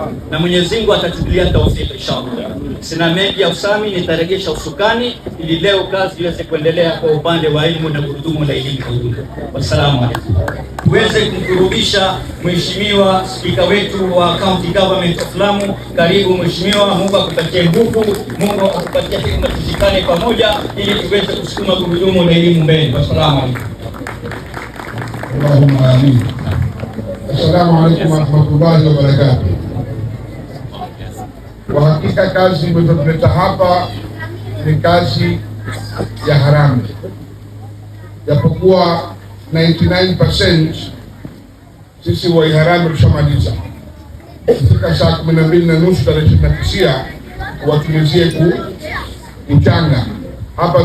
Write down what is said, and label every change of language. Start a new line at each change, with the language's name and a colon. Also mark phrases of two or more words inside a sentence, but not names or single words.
Swahili: Na Mwenyezi Mungu atatulia tawfik inshallah. Sina mengi ya usami, nitaregesha usukani ili leo kazi iweze kuendelea kwa upande wa elimu na gurudumu la elimu kwa ujumla.
Arabic: والسلام عليكم.
Swahili: Tuweze kumkurubisha Mheshimiwa Spika wetu wa County Government of Lamu. Karibu Mheshimiwa, Mungu akupatie nguvu, Mungu akupatie hekima, tushikane pamoja ili tuweze kusukuma gurudumu la elimu mbele.
Arabic: والسلام عليكم. اللهم آمين. السلام عليكم ورحمة الله وبركاته.
Swahili: Kwa hakika kazi iliyotuleta hapa ni kazi ya haramu, japokuwa 99% sisi wa iharamu tushamaliza. Kufika saa 12:30 tarehe 29 watumizie kuchanga hapa.